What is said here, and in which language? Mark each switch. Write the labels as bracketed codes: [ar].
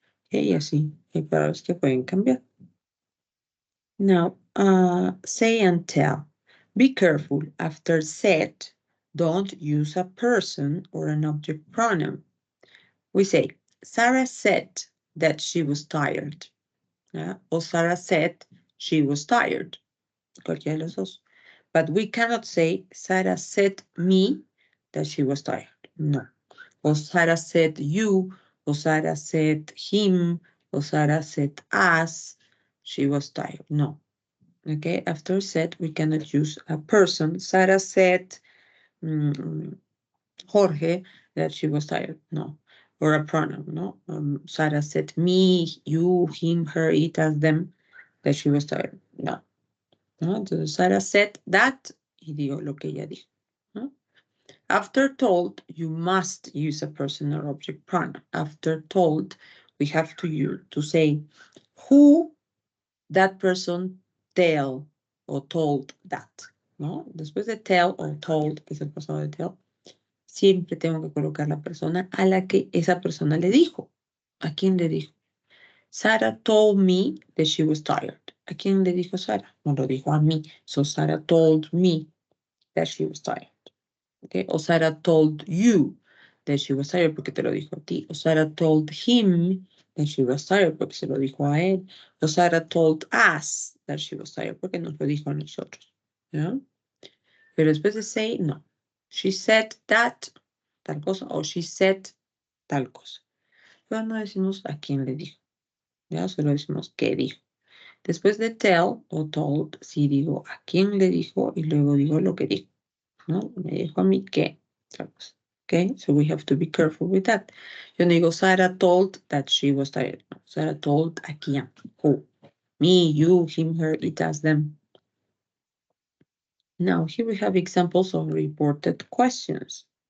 [es] Y así, hay palabras que pueden cambiar. [en] Now, say and tell. Be careful. After said, don't use a person or an object pronoun. We say, Sarah said that she was tired. Or Sarah said she was tired. [es] Cualquiera de los dos. [en] But we cannot say, Sarah said me that she was tired. No. Or Sarah said you, or Sarah said him, or Sarah said us, she was tired. No. Okay, after said, we cannot use a person. Sarah said Jorge that she was tired. No. Or a pronoun, no? Sarah said me, you, him, her, it, as, them, that she was tired. [es] No. ¿No? Entonces, [en] Sarah said that, [es] y digo lo que ella dijo. ¿No? [en] After told, you must use a person or object pronoun. After told, we have to say who that person tell o told that. [es] ¿No? Después de tell o told, que es el pasado de tell, siempre tengo que colocar la persona a la que esa persona le dijo. ¿A quién le dijo? [en] Sarah told me that she was tired. [es] ¿A quién le dijo Sarah? No lo dijo a mí. [en] So Sarah told me that she was tired. Okay? O Sarah told you that she was tired [es] porque te lo dijo a ti. [en] O Sarah told him that she was tired [es] porque se lo dijo a él. [en] O Sarah told us that she was tired [es] porque nos lo dijo a nosotros. ¿Ya? Pero después de say, no. [en] She said that, [es] tal cosa, o [en] she said [es] tal cosa. Pero no decimos a quién le dijo. ¿Ya? Solo decimos qué dijo. Después de tell o told, sí digo a quién le dijo y luego digo lo que dijo. ¿No? Me dijo a mí que tal cosa. [en] Okay, so we have to be careful with that. [es] Yo no digo [en] Sarah told that she was tired. No, Sarah told [es] a quién. [en] Who? Me, you, him, her, it, us, them. Now, here we have examples of reported questions.